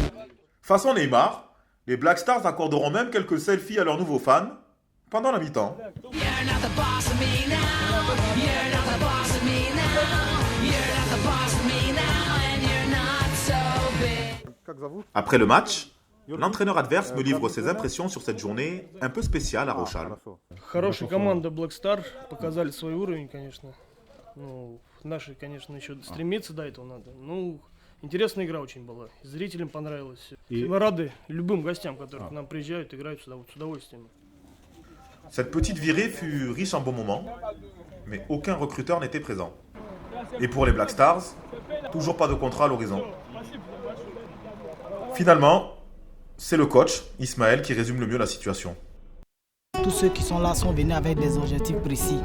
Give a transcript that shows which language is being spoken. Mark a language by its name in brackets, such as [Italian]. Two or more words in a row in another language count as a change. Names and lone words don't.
[French] Façon Neymar, les Black Stars accorderont même quelques selfies à leurs nouveaux fans pendant la mi-temps. Après le match, l'entraîneur adverse me livre ses impressions sur cette journée un peu spéciale à Rochal. [Russian] Хорошая команда Black Star, показали свой уровень, конечно. Ну, наши, конечно, еще стремиться до этого надо. Ну, интересная игра очень была. Зрителям понравилось. Мы рады любым гостям, которые к нам приезжают, играют с удовольствием. [French] Cette petite virée fut riche en bons moments, mais aucun recruteur n'était présent. Et pour les Black Stars, toujours pas de contrat à l'horizon. Finalement, c'est le coach, Ismaël, qui résume le mieux la situation. Tous ceux qui sont là sont venus avec des objectifs précis.